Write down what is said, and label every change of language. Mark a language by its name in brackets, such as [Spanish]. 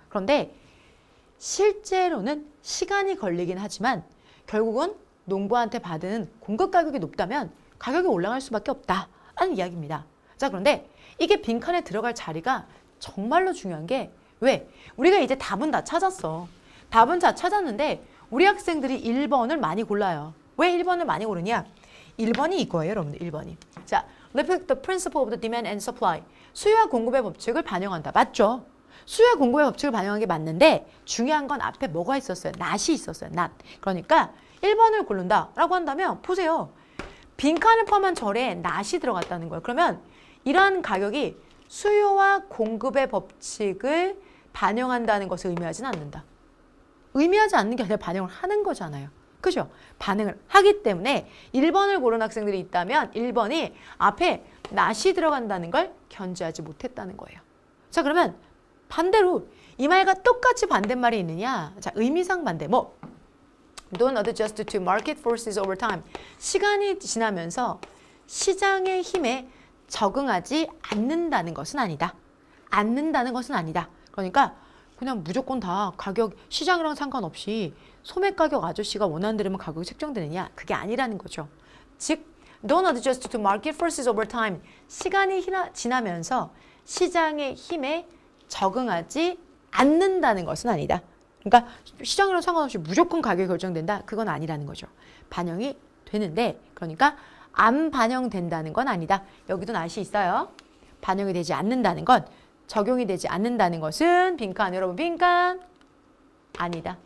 [Korean] 그런데 실제로는 시간이 걸리긴 하지만 결국은 농부한테 받은 공급 가격이 높다면 가격이 올라갈 수밖에 없다라는 이야기입니다. 자, 그런데 이게 빈칸에 들어갈 자리가 정말로 중요한 게 왜? 우리가 이제 답은 다 찾았어. 답은 다 찾았는데 우리 학생들이 1번을 많이 골라요. 왜 1번을 많이 고르냐? 1번이 이거예요, 여러분들. 1번이. [English] 자, reflect the principle of the demand and supply. [Korean] 수요와 공급의 법칙을 반영한다. 맞죠? 수요와 공급의 법칙을 반영한 게 맞는데 중요한 건 앞에 뭐가 있었어요? not이 있었어요. not. 그러니까 1번을 고른다라고 한다면 보세요. 빈칸을 포함한 절에 not이 들어갔다는 거예요. 그러면 이러한 가격이 수요와 공급의 법칙을 반영한다는 것을 의미하지는 않는다. 의미하지 않는 게 아니라 반영을 하는 거잖아요. 그죠? 반응을 하기 때문에 1번을 고른 학생들이 있다면 1번이 앞에 not이 들어간다는 걸 견지하지 못했다는 거예요. 자, 그러면 반대로 이 말과 똑같이 반대말이 있느냐? 자, 의미상 반대. [English] Don't adjust to market forces over time. [Korean] 시간이 지나면서 시장의 힘에 적응하지 않는다는 것은 아니다. 않는다는 것은 아니다. 그러니까 그냥 무조건 다 가격, 시장이랑 상관없이 소매 가격 아저씨가 원하는 대로만 가격이 책정되느냐? 그게 아니라는 거죠. [English] 즉, don't adjust to market forces over time. [Korean] 시간이 지나면서 시장의 힘에 적응하지 않는다는 것은 아니다. 그러니까 시장이랑 상관없이 무조건 가격이 결정된다? 그건 아니라는 거죠. 반영이 되는데, 그러니까 안 반영된다는 건 아니다. 여기도 not이 있어요. 반영이 되지 않는다는 건, 적용이 되지 않는다는 것은 빈칸, 여러분 빈칸 아니다.